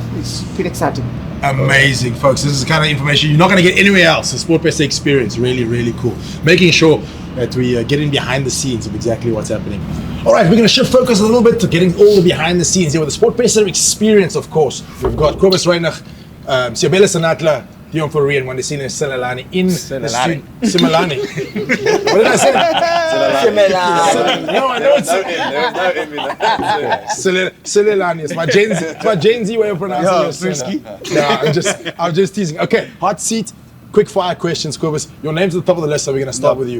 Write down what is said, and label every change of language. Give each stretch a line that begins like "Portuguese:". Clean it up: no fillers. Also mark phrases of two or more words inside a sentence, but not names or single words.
English: It's pretty exciting. Amazing, folks. This is the kind of information you're not going to get anywhere else. The SportPesa experience, really, really cool. Making sure that we get in behind the scenes of exactly what's happening. All right, we're going to shift focus a little bit to getting all the behind the scenes here with the SportPesa experience, of course. We've got Cobus Reinach, Seabelo Senatla, Deon Fourie, and Wandisile Simelane in Simelane. Simelane. What did I say? No, I know it's Simelane. It's my Gen Z way of pronouncing it. No, I'm just teasing. Okay, hot seat. Quick fire questions, Cobus. Your name's at the top of the list, so we're going to start with you.